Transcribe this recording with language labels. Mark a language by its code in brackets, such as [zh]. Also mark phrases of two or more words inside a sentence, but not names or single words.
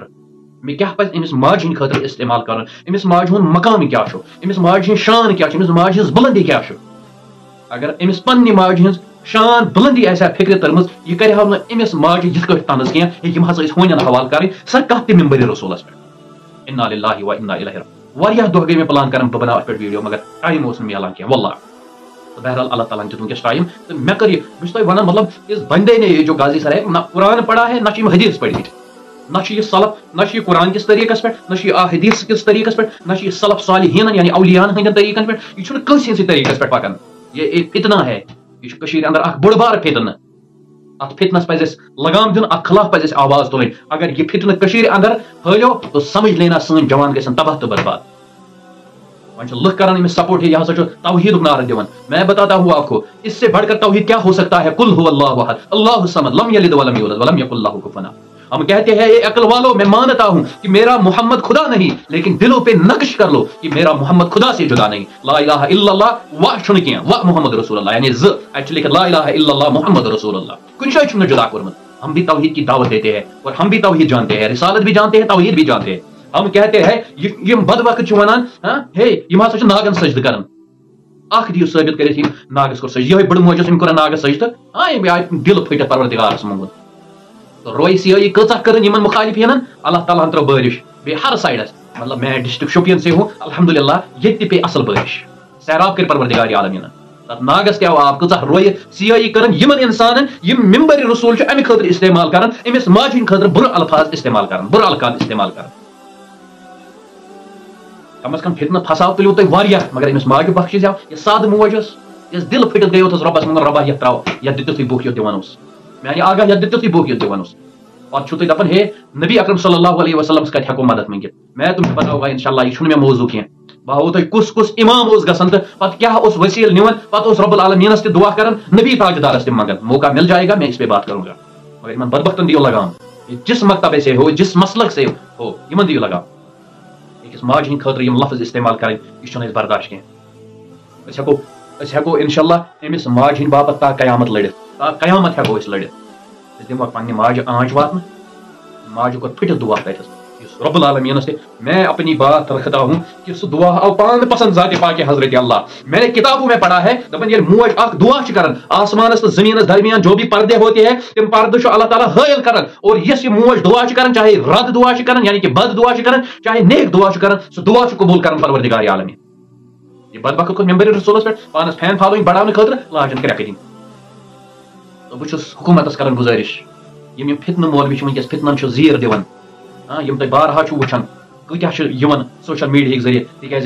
[ks] مے کیا پزِ أمِس ماجہِ ہٕنٛدِ خٲطرٕ استعمال کرُن أمِس ماجہِ ہُنٛد مقام کیا چھُ أمِس ماجہِ ہٕنٛز شان کیا چھِ أمِس ماجہِ ہٕنٛز بُلندی کیا چھِ اگر أمِس پننہِ ماجہِ ہٕنٛز شان بُلندی آسہِ ہا فکرِ تٔرمٕژ یہِ کرِ ہا نہٕ أمِس ماجہِ یِتھ کٲٹھۍ طنز کینٛہہ ہے یِم ہسا ٲسۍ ہونٮ۪ن حوالہٕ کرٕنۍ سۄ کتھ تہِ ممبر رسولس پٮ۪ٹھ [ar] انا للہ و انا الیہ راجعون [ks] واریاہ دۄہ گٔے مےٚ پلان کران بہٕ بناو اتھ پٮ۪ٹھ ویڈیو مگر ٹایم اوس نہٕ میلان کینٛہہ واللہ تو بہرحال اللہ تعالیٰ دِیُت ونکیٚس ٹایم تو مےٚ کٔر یہِ بہٕ چھُس تۄہہِ ونان [ur] مطلب اس بندے نے یہ جو غازی سر ہے نہ قرآن پڑھا ہے [ks] نہ چھِ یِم حدیث پٔرمٕتۍ نہ چھِ یہِ سلف نہ چھِ یہِ قرآن کِس طریقس پٮ۪ٹھ نہ چھِ یہِ حدیث کِس طریقس پٮ۪ٹھ نہ چھِ یہِ سلف صالحیٖنن یعنی اولیاہن ہٕنٛدٮ۪ن طریقن پٮ۪ٹھ یہِ چھُنہٕ کٲنٛسہِ ہٕنٛدسٕے طریقس پٮ۪ٹھ پکان [ur] یہ فتنہ ہے [ks] یہ چھُ کٔشیٖرِ اندر اکھ بوٚڑ بارٕ فتنہٕ اتھ فتنس پزِ اسہِ لگام دیُن اتھ خلاف پزِ اسہِ آواز تُلٕنۍ اگر یہ فتنہٕ کٔشیٖرِ اندر پھٔہلیو [ur] تو سمجھ لینا [ks] سٲنۍ جوان گژھن تباہ تہٕ برباد وۄنۍ چھِ لُکھ کران أمِس سپورٹ ہے یہ ہسا چھُ توحیٖدُک نعرٕ دِوان [ur] میں بتاتا ہوں آپ کو اس سے بڑھ کر توحید کیا ہو سکتا ہے [ar] قل هو اللہ احد اللہ الصمد لم یلد ولم یولد ولم یکن لہ کفوا احد [ur] ہم کہتے ہیں اے عقل والو میں مانتا ہوں کہ میرا محمد خدا نہیں لیکن دلوں پہ نقش کر لو کہ میرا محمد خدا سے جدا نہیں [ar] لا الہ الا اللہ [ks] و چھُنہٕ کینٛہہ [ar] و محمد رسول اللہ [ks] یعنی اچھا لکھت [ar] لا الہ الا اللہ محمد رسول اللہ [ks] کُنہِ جایہِ چھُنہٕ جدا کوٚرمُت [ur] ہم بھی توحید کی دعوت دیتے ہیں اور ہم بھی توحید جانتے ہیں رسالت بھی جانتے ہیں توحید بھی جانتے ہیں ہم کہتے ہیں [ks] یم بدبخت چھِ ونان ہے یم ہسا چھِ ناگن سجدٕ کران اکھ دِیِو ثٲبت کٔرِتھ یِم ناگس کوٚر سجدٕ یِہوٚے بٔڑ موج ٲس أمۍ کوٚرن ناگس سجدٕ أمۍ آیہِ دِل پھٔٹِتھ پروردگارس منٛگُن رویہِ سیٲحی کۭژاہ کٔرٕن یِمن مُخالِفیٖنن اللہ تعالیٰ ہن ترٲو بٲرِش بیٚیہِ ہر سایڈس مطلب [ur] میں ڈسٹرکٹ شوپین سے ہوں [ks] الحمدللہ ییٚتہِ تہِ پیٚیہِ اصل بٲرِش سیراب کٔرۍ پروردگارِ عالمیٖنن تتھ ناگس تہِ آو آب کۭژاہ رویہِ سیٲحی کٔرٕن یِمن انسانن یِم ممبر رسول چھِ امہِ خٲطرٕ استعمال کران أمِس ماجہِ ہٕنٛدِ خٲطرٕ بُرٕ الفاظ استعمال کران بُرٕ القاب استعمال کران کم از کم فتنہٕ پھساو تُلِو تُہۍ واریاہ مگر أمِس ماجہِ بخشی زیو یہِ سادٕ موج ٲس یۄس دِل پھٔٹِتھ گٔیو تھس رۄبس منٛگن رۄبا یتھ تراو یتھ دِتُتھٕے بُکھ یُتھ دِوان اوس میانہِ آگاہ یتھ دِتُتھٕے بُکھ یُتھ دِوان اوس پتہٕ چھُو تُہۍ دپان ہے نبی اکرم صلی اللہ علیہ وسلمس کتہِ ہٮ۪کو مدد منٛگِتھ [ur] میں تُمہیں بتاؤں گا [ks] انشاءاللہ یہِ چھُنہٕ مےٚ موضوٗع کینٛہہ بہٕ ہاوو تۄہہِ کُس امام اوس گژھان تہٕ پتہٕ کیاہ اوس وسیٖل نِوان پتہٕ اوس رب العالمیٖنس تہِ دعا کران نبی تاجدارس تہِ منگان [ur] موقع مل جائے گا میں اس پہ بات کروں گا [ks] مگر یِمن بدبختن دِیو لگام [ur] جس مکتبے سے ہو [ks] جس مسلک سے ہو یِمن دِیو لگام أکِس ماجہِ ہٕنٛدِ خٲطرٕ یِم لفظ استعمال کرٕنۍ یہِ چھُنہٕ اَسہِ برداشت کینٛہہ أسۍ ہٮ۪کو انشاءاللہ أمِس ماجہِ ہٕنٛدِ باپتھ تا قیامت لڑِتھ تا قیامت ہٮ۪کو أسۍ لڑِتھ أسۍ دِمو پننہِ ماجہِ آنچ واتنہٕ ماجہِ کوٚر پھٔٹِتھ دعا تتھس یُس رب العالمیٖنس تہِ [ur] میں اپنی بات رکھتا ہوں کہ [ks] سُہ دعا آو پانہٕ پسند ذاتِ پاکِ حضرت اللہ میں [ur] نے کتابوں میں پڑھا ہے [ks] دپان ییٚلہِ موج اکھ دعا چھِ کران آسمانس تہٕ زٔمیٖنس درمیان [ur] جو بھی پردے ہوتے ہیں [ks] تِم پردٕ چھُ اللہ تعالیٰ حٲیل کران اور یۄس یہِ موج دعا چھِ کران چاہے رد دعا چھِ کران یعنی کہ بد دعا چھِ کران چاہے نیک دعا چھِ کران سُہ دعا چھُ قبوٗل کران پروردگارِ عالمیٖن یہِ بدبخت کھوٚت ممبر رسولس پٮ۪ٹھ پانس فین فالوئنگ بڑاونہٕ خٲطرٕ لاجن کرٛٮ۪کہٕ دِنۍ تہٕ بہٕ چھُس حکوٗمتس کران گُزٲرِش یِم فتنہٕ مولوی چھِ ونکیٚس فتنن چھُ زیٖر دِوان یِم تُہۍ بارہا چھُو وٕچھان کۭتیاہ چھِ یِوان سوشل میڈیاہٕکۍ ذٔریعہٕ تِکیازِ